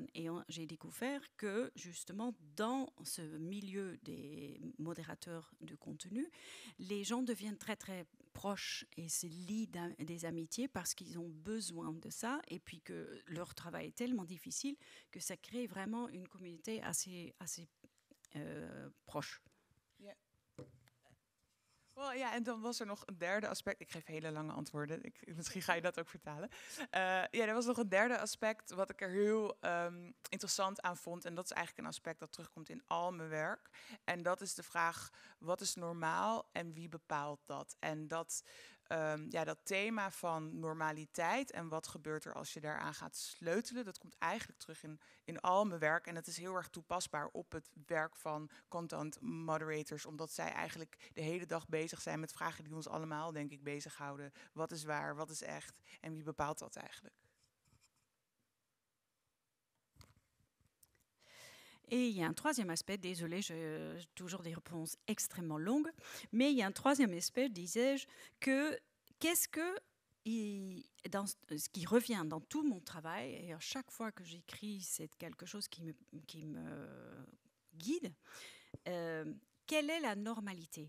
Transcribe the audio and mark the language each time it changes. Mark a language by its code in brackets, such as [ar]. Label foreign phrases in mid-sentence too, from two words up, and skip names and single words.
[fr] Et j'ai découvert que justement dans ce milieu des modérateurs de contenu, les gens deviennent très très proches et se lient des amitiés parce qu'ils ont besoin de ça et puis que leur travail est tellement difficile que ça crée vraiment une communauté assez proche. [nl] Well, ja, en dan was er nog een derde aspect. Ik geef hele lange antwoorden. Misschien ga je dat ook vertalen. Er was nog een derde aspect wat ik er heel interessant aan vond. En dat is eigenlijk een aspect dat terugkomt in al mijn werk. En dat is de vraag, wat is normaal en wie bepaalt dat? En dat ja, dat thema van normaliteit en wat gebeurt er als je daaraan gaat sleutelen, dat komt eigenlijk terug in al mijn werk. En het is heel erg toepasbaar op het werk van [en] content moderators, [nl] omdat zij eigenlijk de hele dag bezig zijn met vragen die ons allemaal, denk ik, bezighouden. Wat is waar, wat is echt en wie bepaalt dat eigenlijk? [fr] Et il y a un troisième aspect, désolé, j'ai toujours des réponses extrêmement longues, mais il y a un troisième aspect, disais-je, que qu'est-ce que, dans ce qui revient dans tout mon travail, et à chaque fois que j'écris, c'est quelque chose qui me guide, quelle est la normalité?